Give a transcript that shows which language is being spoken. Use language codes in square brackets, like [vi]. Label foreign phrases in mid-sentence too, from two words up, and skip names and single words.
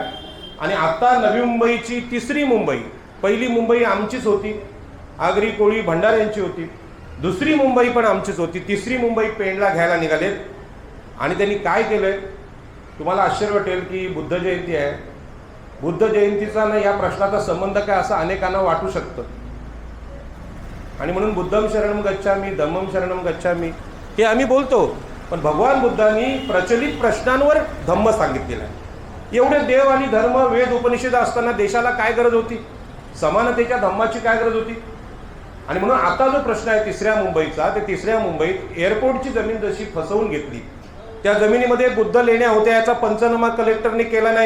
[mr] आणि आता नवी मुंबईची तिसरी मुंबई, पहिली मुंबई आमचीच होती, आगरी कोळी भंडार यांची होती. दुसरी मुंबई पण आमचीच होती. तिसरी मुंबई पेणला घ्यायला निघालेत. आणि त्यांनी काय केलंय? तुम्हाला आश्चर्य वाटेल की बुद्ध जयंती आहे, बुद्ध जयंतीचा ना या प्रश्नाचा संबंध काय असं अनेकांना वाटू शकतं. आणि म्हणून [pi] बुद्धम शरणम गच्छामी, धम्मम शरणम गच्छामी [mr] हे आम्ही बोलतो. पण भगवान बुद्धांनी प्रचलित प्रश्नांवर धम्म सांगितलेला आहे. एवढे देव आणि धर्म, वेद, उपनिषद असताना देशाला काय गरज होती? समानतेच्या धम्माची काय गरज होती? आणि म्हणून आता जो प्रश्न आहे तिसऱ्या मुंबईचा, ते तिसऱ्या मुंबईत एअरपोर्टची जमीन जशी फसवून घेतली, त्या जमिनीमध्ये बुद्ध लेण्या होत्या, याचा पंचनामा कलेक्टरने केला नाही.